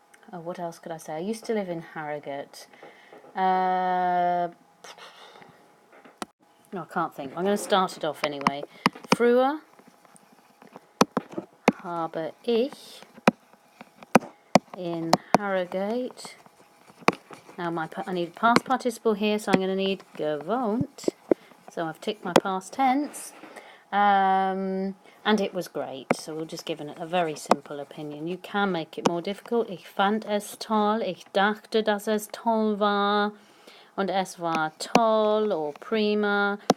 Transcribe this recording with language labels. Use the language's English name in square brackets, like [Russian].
[English] What else could I say? I used to live in Harrogate. No, I can't think. I'm going to start it off anyway. [German] Früher habe ich in Harrogate, [English] Now I need a past participle here, so I'm going to need gewohnt. So I've ticked my past tense. And it was great, so we'll just give it a very simple opinion. You can make it more difficult. [German] Ich fand es toll, ich dachte, dass es toll war, und es war toll or prima.